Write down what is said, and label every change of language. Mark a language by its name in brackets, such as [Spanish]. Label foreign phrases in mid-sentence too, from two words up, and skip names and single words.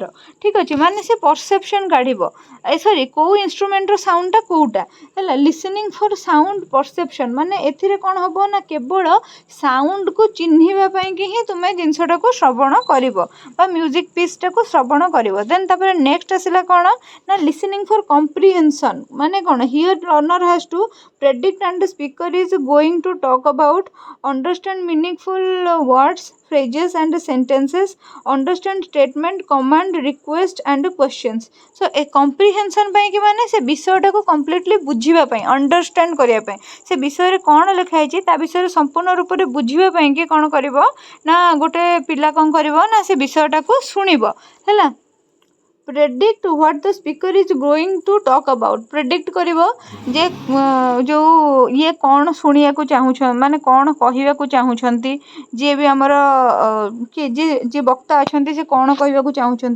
[Odia] ଠିକ୍ ଅଛି, ମାନେ ସେ ପରସେପସନ୍ କାଢ଼ିବ, କେଉଁ ଇନଷ୍ଟ୍ରୁମେଣ୍ଟର ସାଉଣ୍ଡଟା କେଉଁଟା ହେଲା। [English] listening for sound perception [Odia] ମାନେ ଏଥିରେ କ'ଣ ହେବ ନା, କେବଳ ସାଉଣ୍ଡକୁ ଚିହ୍ନିବା ପାଇଁକି ହିଁ ତୁମେ ଜିନିଷଟାକୁ ଶ୍ରବଣ କରିବ ବା ମ୍ୟୁଜିକ୍ ପିସ୍ଟାକୁ ଶ୍ରବଣ କରିବ। ଦେନ୍ ତାପରେ ନେକ୍ସଟ ଆସିଲା କ'ଣ ନା, [English] listening for comprehension, [Odia] ମାନେ କ'ଣ, [English] ହିୟର୍ learner has to predict and the speaker is going to talk about, understand meaningful words, phrases and sentences, understand statement, command, request and questions. So a comprehension [Odia] ପାଇଁ କି ମାନେ ସେ ବିଷୟଟାକୁ କମ୍ପ୍ଲିଟଲି ବୁଝିବା ପାଇଁ, ଅଣ୍ଡରଷ୍ଟାଣ୍ଡ କରିବା ପାଇଁ, ସେ ବିଷୟରେ କ'ଣ ଲେଖା ହେଇଛି ତା ବିଷୟରେ ସମ୍ପୂର୍ଣ୍ଣ ରୂପରେ ବୁଝିବା ପାଇଁ କି କ'ଣ କରିବ ନା, ଗୋଟେ ପିଲା କ'ଣ କରିବ ନା, ସେ ବିଷୟଟାକୁ ଶୁଣିବ ହେଲା। [English] predict what the speaker is going to talk about, [Odia] ପ୍ରେଡିକ୍ଟ କରିବ ଯେ ଯେଉଁ ଇଏ କ'ଣ ଶୁଣିବାକୁ ଚାହୁଁଛନ୍ତି, ମାନେ କ'ଣ କହିବାକୁ ଚାହୁଁଛନ୍ତି, ଯିଏ ବି ଆମର ଯିଏ ବକ୍ତା ଅଛନ୍ତି ସେ କ'ଣ କହିବାକୁ ଚାହୁଁଛନ୍ତି।